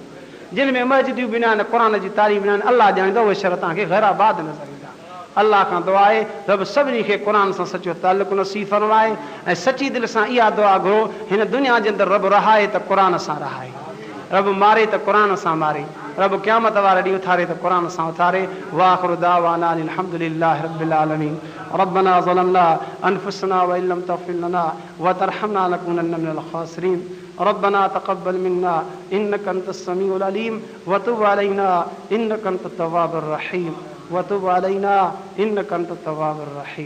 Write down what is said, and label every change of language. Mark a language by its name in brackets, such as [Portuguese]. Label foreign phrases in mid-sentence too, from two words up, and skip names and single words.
[Sindhi] जिन में मस्जिदियूं बि न आहिनि क़ुरान जी तालीम न आहिनि अल्लाह ॼाणींदो उहे शहर तव्हांखे गैर आबाद नज़र ईंदा। अल्लाह खां दुआ आहे रब सभिनी खे क़ुरान सां सचो तालुक़ नसीब फरमाए ऐं सची दिलि सां इहा दुआ घुरो हिन दुनिया जे अंदरि रब रहाए त क़ुरान सां रहाए रब मारे त क़ुरान सां मारे रब क़यामत वारे ॾींहुं उथारे त क़ुरान सां उथारे। [Arabic] وآخر دعوانا الحمد لله رب العالمين ربنا ظلمنا أنفسنا وإن لم تغفر لنا وترحمنا لنكونن من الخاسرين. ربنا تقبل منا إنك أنت السميع العليم وتب علينا إنك أنت التواب الرحيم وتب علينا إنك أنت التواب الرحيم.